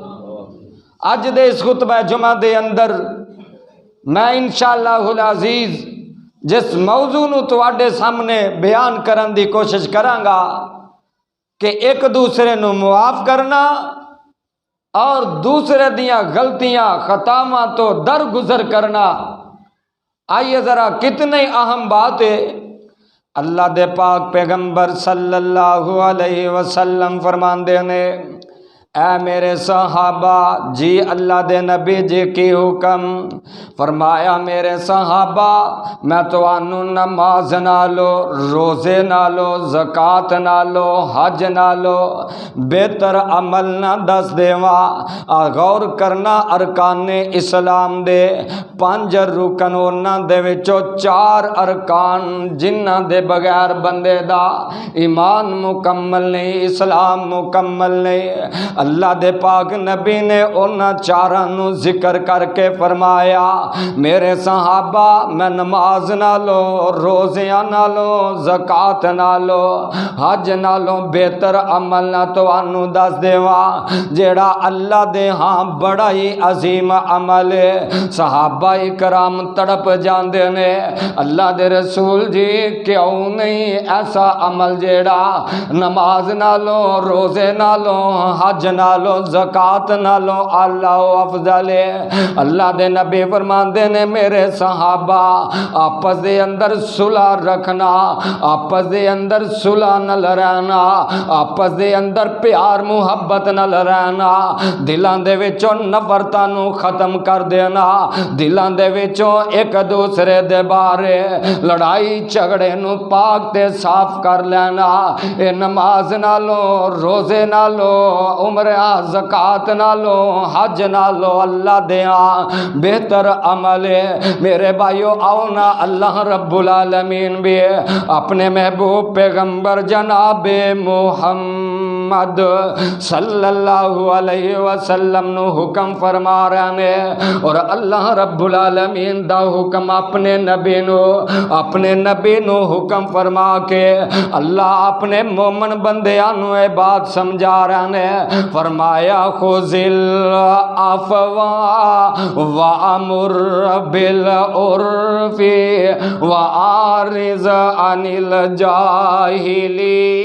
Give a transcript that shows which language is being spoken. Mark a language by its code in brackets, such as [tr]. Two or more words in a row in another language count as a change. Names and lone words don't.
[pa] اج دے اس خطبہ جمعہ دے اندر میں [ar] إن شاء الله العزيز [pa] جس موضوع نوں تہاڈے سامنے بیان کرن دی کوشش کرانگا کہ ایک دوسرے نوں معاف کرنا اور دوسرے دیاں غلطیاں خطاواں توں درگزر کرنا. [ur] آئیے ذرا کتنی اہم بات ہے. [pa] اللہ دے پاک پیغمبر [ar] صلى الله عليه وسلم [pa] فرماندے نے، اے میرے صحابہ جی اللہ دے نبی جی کی حکم فرمایا، میرے صحابہ میں تہانوں نماز نالوں، روزے نالوں، زکوٰۃ نالوں، حج نالوں بہتر عمل نہ دس دیواں. غور کرنا، ارکانِ اسلام دے 5 رکن انہاں دے وچوں 4 ارکان جنہاں دے بغیر بندے دا ایمان مکمل نہیں، اسلام مکمل نہیں. اللہ دے پاک نبی نے انہاں 4 نوں ذکر کرکے فرمایا، میرے صحابہ میں نماز نالوں، روزیاں نالوں، زکوٰۃ نالوں، حج نالوں بہتر عمل نہ تہانوں دس دیواں جیہڑا اللہ دے ہاں بڑا ہی عظیم عمل ہے. صحابہ اکرام تڑپ جاتے نے، اللہ دے رسول جی کیوں نہیں ایسا عمل جیہڑا نماز نالوں، روزے نالوں، حج نالوں، زکوٰۃ نالوں اللہ افضل ہے. اللہ دے نبی فرماندے نے، میرے صحابہ آپس دے اندر صلح رکھنا، آپس دے اندر صلح نال رہنا، آپس دے اندر پیار محبت نال رہنا، دلاں دے وچوں نفرتاں نوں ختم کر دینا، دلاں دے وچوں ایک دوسرے دے بارے لڑائی جھگڑے نوں پاک تے صاف کر لینا. اے نماز نالوں، روزے نالوں، عمرہ زکوٰۃ نالوں، حج نالوں اللہ دیا بہتر عمل ہے. میرے بھائیو آؤ نا, [ar] الله رب العالمين [pa] بھی اپنے محبوب پیغمبر جنابِ محمد [ar] صلى الله عليه وسلم [pa] نوں حکم فرما رہے نے، اور [ar] الله رب العالمين [pa] دا حکم اپنے نبی نوں حکم فرما کے اللہ اپنے مومن بندیاں نوں یہ بات سمجھا رہے نے. [ar] फरमाया خذ العفو وأمر بالعرف وأعرض عن الجاهلين.